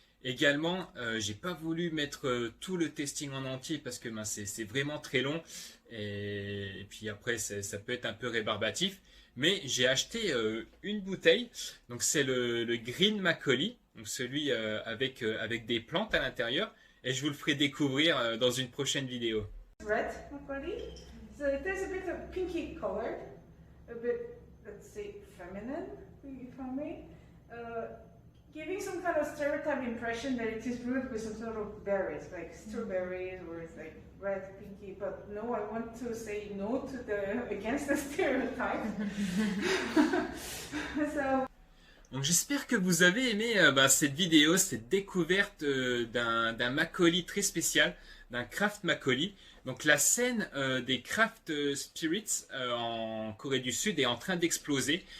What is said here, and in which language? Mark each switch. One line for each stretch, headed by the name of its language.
French: Également, j'ai pas voulu mettre tout le testing en entier parce que c'est vraiment très long et puis après ça peut être un peu rébarbatif. Mais j'ai acheté une bouteille, donc c'est le Green Macaulay, donc celui avec des plantes à l'intérieur, et je vous le ferai découvrir dans une prochaine vidéo.
English: Red Macaulay, so it is a bit of pinky colored, a bit, let's say, feminine, if I may, giving some kind of stereotype impression that it is brewed with some sort of berries, like strawberries or it's like red, pinky, but no, I want to say no to against the stereotype.
French: So, donc j'espère que vous avez aimé cette vidéo, cette découverte d'un Macaulay très spécial, d'un craft Macaulay. Donc la scène des craft spirits en Corée du Sud est en train d'exploser.